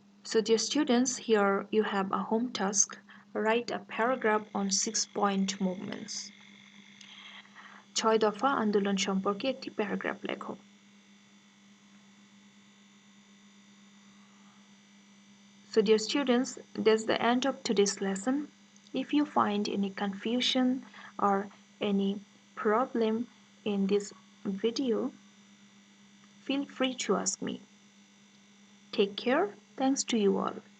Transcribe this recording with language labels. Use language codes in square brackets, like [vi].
[en] So dear students, here you have a home task. Write a paragraph on 6-point movements. [bn] 6 দফা আন্দোলন সম্পর্কে একটি paragraph লেখো। [en] So dear students, that's the end of today's lesson. If you find any confusion or any problem in this video, feel free to ask me. Take care. Thanks to you all.